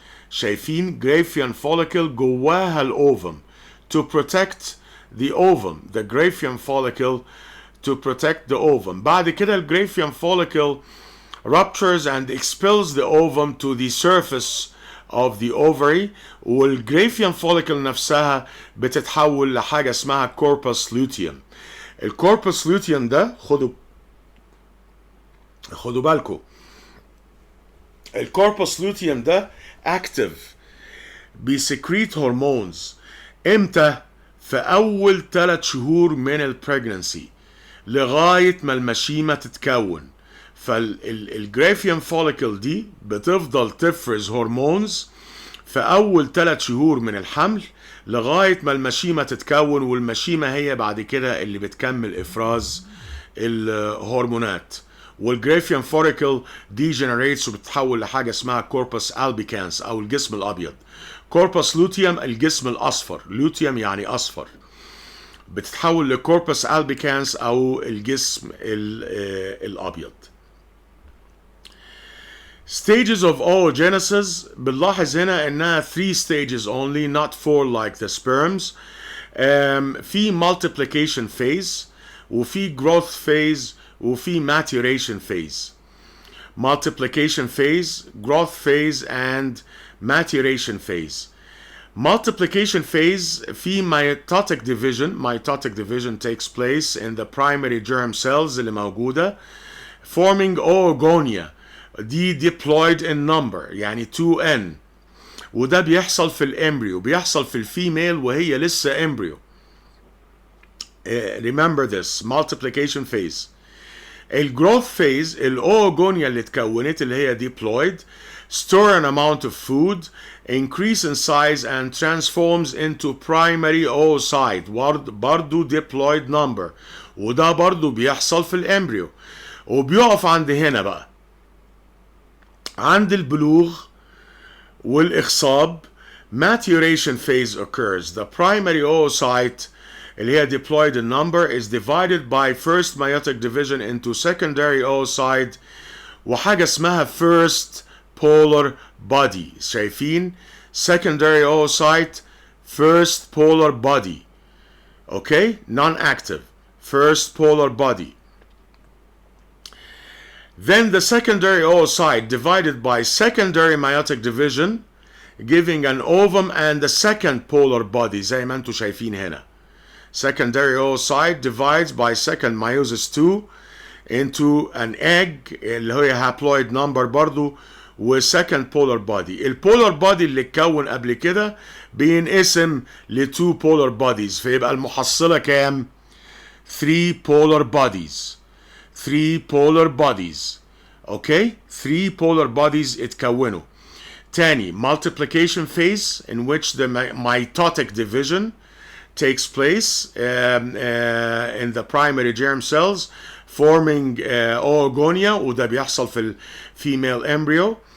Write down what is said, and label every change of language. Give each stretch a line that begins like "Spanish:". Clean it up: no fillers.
English: شايفين Graafian follicle جواها الاوفم to protect the ovum, the Graafian follicle to protect the ovum. بعد كده Graafian follicle ruptures and expels the ovum to the surface of the ovary، والجرافيان follicle نفسها بتتحول لحاجة اسمها corpus luteum.
Arabic: الcorpus luteum ده خدوا بالكم، الcorpus luteum ده active، بيسكريت هرمونز. امتى؟ في اول 3 شهور من البريجنسي لغاية ما المشيمة تتكون. فالجرافيان فوليكل دي بتفضل تفرز هرمونز في اول 3 شهور من الحمل لغاية ما المشيمة تتكون، والمشيمة هي بعد كده اللي بتكمل افراز الهرمونات. والجرافيان فوليكل دي جنريتس وبتتحول لحاجة اسمها كوربس البيكانس او الجسم الابيض. كوربس لوتيوم الجسم الاصفر، لوتيوم يعني اصفر، بتتحول لكوربس البيكانس او الجسم الابيض.
English: Stages of oogenesis بنلاحظ هنا انها 3 stages only, not 4 like the sperms. في multiplication phase، وفي growth phase، وفي maturation phase. Multiplication phase, growth phase, and maturation phase. Multiplication phase في mitotic division. Mitotic division takes place in the primary germ cells اللي موجودة forming oogonia.
Arabic: دي diploid in number يعني 2n، وده بيحصل في الامبريو، بيحصل في الفيميل وهي لسه امبريو.
English: Remember this multiplication phase. الجروث phase الاوغونيا اللي اتكونت اللي هي diploid store an amount of food, increase in size and transforms into primary oocyte برضو diploid number، وده برضو بيحصل في الامبريو.
Arabic: وبيقف عند هنا بقى، عند البلوغ والإخصاب maturation phase occurs.
English: The primary oocyte اللي هي diploid in number is divided by first meiotic division into secondary oocyte وحاجة اسمها first polar body. شايفين secondary oocyte first polar body. Okay, non-active first polar body. Then the secondary oocyte divided by secondary meiotic division giving an ovum and the second polar body زي ما انتم شايفين هنا. Secondary oocyte divides by second meiosis 2 into an egg اللي هي haploid number برضو و second polar body.
Arabic: البولار بودي اللي اتكون قبل كده بينقسم ل 2 polar bodies، فيبقى المحصلة كام؟ 3 polar bodies.
English: 3 polar bodies. Okay, 3 polar bodies اتكونوا. تاني multiplication phase in which the mitotic division takes place in the primary germ cells forming oogonia, وده بيحصل في female embryo.